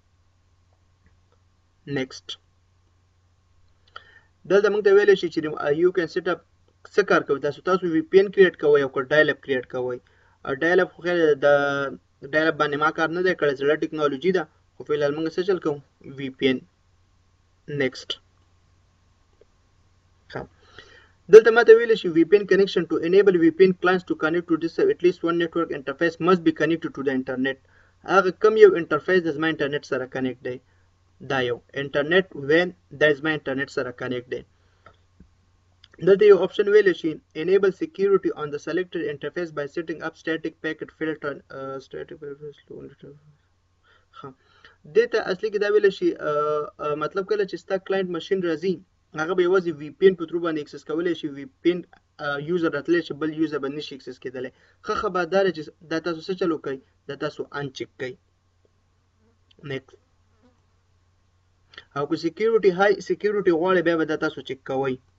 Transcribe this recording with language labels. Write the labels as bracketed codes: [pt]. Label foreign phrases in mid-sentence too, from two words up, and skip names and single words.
[ps] نیکسټ دلته موږ ته ویلی شي چې یو کین سیټ اپ څه کار کوئ تاسو [en] VPN create [ps] کوئ او که [en] dial up create [ps] کوئ [en] dial up [ps] خو خیر د [en] dial up [ps] باندې ما کار نه دی کړی زړه ټیکنالوژي ده خو فلحال موږ څه چل کوو [en] VPN next [ps] دلته ماته ویلی شي [en] VPN connection to enable VPN clients to connect to this at least one network interface must be connected to the internet [ps] هغه کم یو انټرفیس د زما انټرنیټ سره کنیکټ دی دا یو انټرنیټ وین دا زما انټرنیټ سره کنیکټ دی دلته یو اپشن ویلی شي [en] enable security on the selected interface by setting up static packet filter [ps] دې ته اصلي کې دا ویلی شي مطلب کله چې ستا [en] client machine [ps] راځي هغه به یوازې وی پی ان په ترو باندې اکسس کولی شي [en] VPN user [ps] راتلی شي بل یوزر به نشي اکسس کېدلی ښه خبر دا ده چې دا تاسو څه چل وکئ دا تاسو انچک کئ نیکسټ او که سیکیورټي [en] high security [ps] غواړئ بیا به دا تاسو چک کوئ